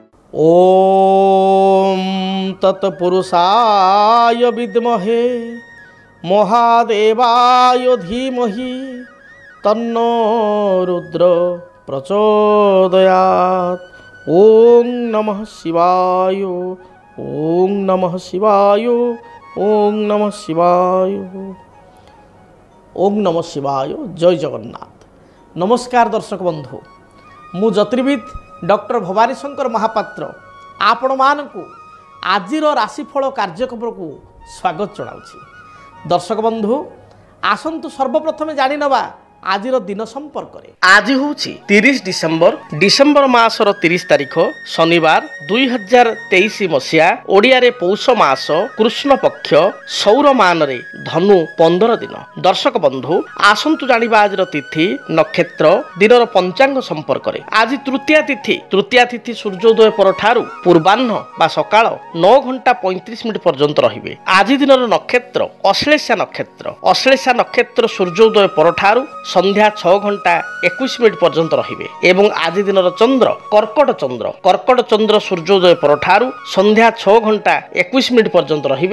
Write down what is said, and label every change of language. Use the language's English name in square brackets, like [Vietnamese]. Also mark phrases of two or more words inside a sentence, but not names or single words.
[Sanskrit] ओम तत्पुरुषाय विद्महे महादेवाय धीमहि तन्नो रुद्र प्रचोदयात्। ओम नमः शिवाय, ओम नमः शिवाय, ओम नमः शिवाय, ओम नमः शिवाय। [Odia] ଜୟ ଜଗନ୍ନାଥ। ନମସ୍କାର ଦର୍ଶକ ବନ୍ଧୁ, ମୁଁ ଜ୍ୟୋତିର୍ବିଦ ଡକ୍ଟର ଭବାନୀ ଶଙ୍କର ମହାପାତ୍ର ଆପଣ ମାନଙ୍କୁ ଆଜିର ରାଶିଫଳ କାର୍ଯ୍ୟକ୍ରମ କୁ ସ୍ୱାଗତ ଜଣାଉଛି। ଦର୍ଶକ ବନ୍ଧୁ ଆସନ୍ତୁ ସର୍ବପ୍ରଥମ ଜାଣି ନେବା ଆଜିର ଦିନ ସମ୍ପର୍କ ରେ। ଆଜି ହେଉଛି 30 ଡିସେମ୍ବର ମାସର 30 ତାରିଖ ଶନିବାର 2023 ମସିହା ଓଡ଼ିଆ ରେ ପୌଷ ମାସ କୃଷ୍ଣ ପକ୍ଷ ସୌର ମାନ ରେ ଧନୁ 15 ଦିନ। ଦର୍ଶକ ବନ୍ଧୁ ଆସନ୍ତୁ ଜାଣିବା ଆଜିର ତିଥି ନକ୍ଷତ୍ର ଦିନର ପଞ୍ଚାଙ୍ଗ ସମ୍ପର୍କ ରେ। ଆଜି ତୃତୀୟା ତିଥି ସୂର୍ଯ୍ୟୋଦୟ ପରଠାରୁ ପୂର୍ବାହ୍ନ ବା ସକାଳ 9 ଘଣ୍ଟା 35 ମିନିଟ ପର୍ଯ୍ୟନ୍ତ ରହିବ। ଆଜି ଦିନର ନକ୍ଷତ୍ର ଅଶ୍ଳେଷା ନକ୍ଷତ୍ର ସୂର୍ଯ୍ୟୋଦୟ ପରଠାରୁ ସନ୍ଧ୍ୟା 6 ଘଣ୍ଟା 21 ମିନିଟ ପର୍ଯ୍ୟନ୍ତ ରହିବ ଏବଂ ଆଜି ଦିନର ଚନ୍ଦ୍ର କର୍କଟ ଚନ୍ଦ୍ର ସୂର୍ଯ୍ୟୋଦୟ ପରଠାରୁ ସନ୍ଧ୍ୟା 6 ଘଣ୍ଟା 21 ମିନିଟ ପର୍ଯ୍ୟନ୍ତ ରହିବ।